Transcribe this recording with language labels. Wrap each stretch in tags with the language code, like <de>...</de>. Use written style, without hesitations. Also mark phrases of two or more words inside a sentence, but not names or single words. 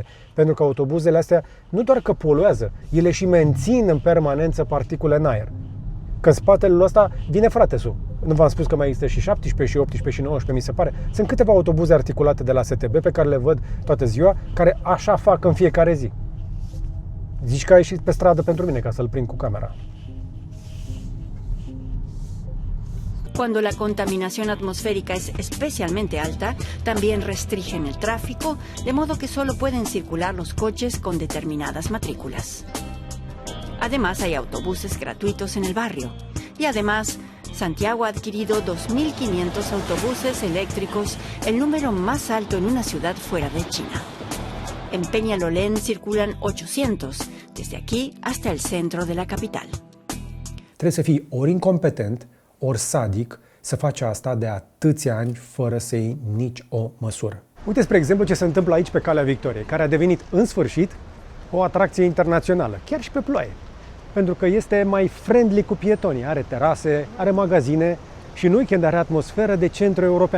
<ro>Pentru că autobuzele astea nu doar că poluează, ele și mențin în permanență particule în aer. Că în spatele ăsta vine fratesul. Nu v-am spus că mai există și 17, și 18, și 19, mi se pare. Sunt câteva autobuze articulate de la STB pe care le văd toată ziua, care așa fac în fiecare zi. Zici că ai ieșit pe stradă pentru mine ca să-l prind cu camera.</ro> <es>Cuando la contaminación atmosférica es especialmente alta, también restringen el tráfico, de modo que solo pueden circular los coches con determinadas matrículas. Además, hay autobuses gratuitos en el barrio. Y además, Santiago ha adquirido 2.500 autobuses eléctricos, el número más alto en una ciudad fuera de China. En Peñalolén circulan 800, desde aquí hasta el centro de la capital.</es> <ro>Trebuie să fii ori incompetent, ori sadic să faci asta de atâția ani fără să iei nici o măsură. Uite, spre exemplu, ce se întâmplă aici pe Calea Victoriei, care a devenit în sfârșit o atracție internațională, chiar și pe ploaie. Pentru că este mai friendly cu pietonii, are terase, are magazine și în weekend are atmosferă de centru european.</ro>